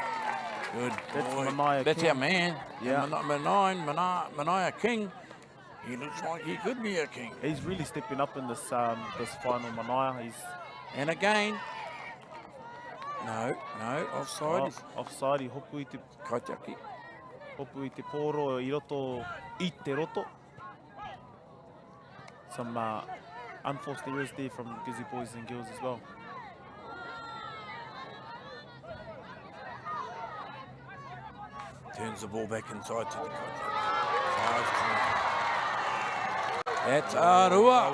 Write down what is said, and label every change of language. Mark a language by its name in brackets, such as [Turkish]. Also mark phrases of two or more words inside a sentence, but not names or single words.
[English] Good. That's boy. Manaya That's King. our man. Yeah. Manaya King. He looks like he could be a king. He's really stepping up in this final, Manaya. And again. No, offside. Offside. [Māori] Hopu I te kaitaki. Hopu I te poro I roto I te roto. [English] Some unforced errors there from Busy Boys and Girls as well. Turns the ball back inside to the kaitaki. That's Arawa.